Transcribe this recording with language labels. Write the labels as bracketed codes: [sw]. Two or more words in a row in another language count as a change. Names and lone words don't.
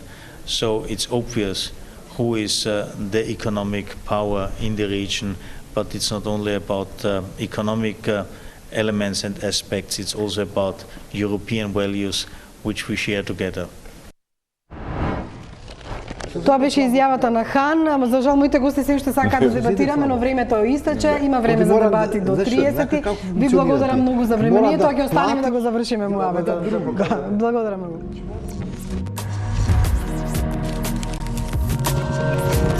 [en] So it's obvious who is the economic power in the region. But it's not only about economic elements and aspects, it's also about European values which we share together. [mk] Тоа беше изјавата на Хан, ама за жал моите гости се уште сакаат да дебатираме, но времето истече, има време за дебати до 30. Ви благодарам многу за вниманието, а ќе останеме да го завршиме муабетот. Благодарам многу.